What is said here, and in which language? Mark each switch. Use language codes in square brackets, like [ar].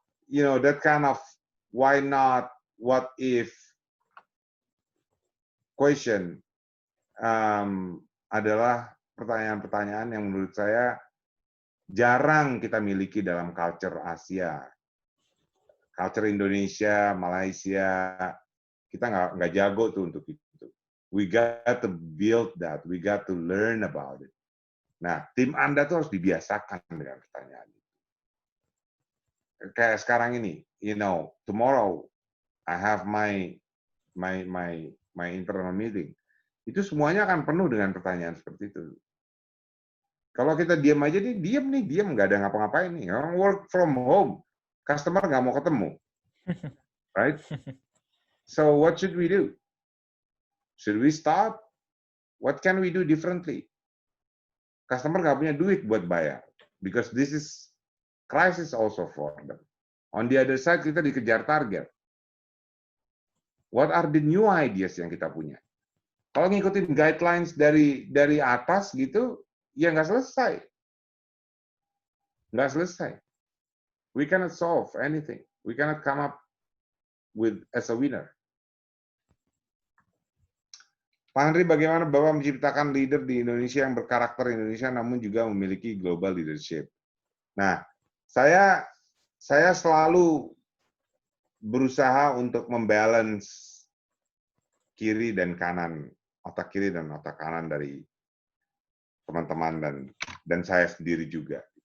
[en] That kind of why not, what if question [id] adalah pertanyaan-pertanyaan yang menurut saya jarang kita miliki dalam culture Asia. Culture Indonesia, Malaysia, kita nggak jago tuh untuk itu. [en] We got to build that, we got to learn about it. [id] Nah, tim Anda tuh harus dibiasakan dengan pertanyaan itu. Kayak sekarang ini, [en] tomorrow I have my internal meeting. [id] Itu semuanya akan penuh dengan pertanyaan seperti itu. Kalau kita diam aja nih, diam, nggak ada ngapa-ngapain nih. [en] Work from home, [id] customer nggak mau ketemu, [en] right? So what should we do? Should we stop? What can we do differently? Customer [id] nggak punya duit buat bayar, [en] because this is crisis also for them. On the other side, [id] kita dikejar target. [en] What are the new ideas [id] yang kita punya? Kalau ngikutin guidelines dari atas gitu, ya nggak selesai. Nggak selesai. [en] We cannot solve anything. We cannot come up with as a winner. [id] Pak Henry, bagaimana Bapak menciptakan leader di Indonesia yang berkarakter Indonesia namun juga memiliki global leadership? Nah, saya selalu berusaha untuk membalance kiri dan kanan, otak kiri dan otak kanan dari teman-teman dan saya sendiri juga.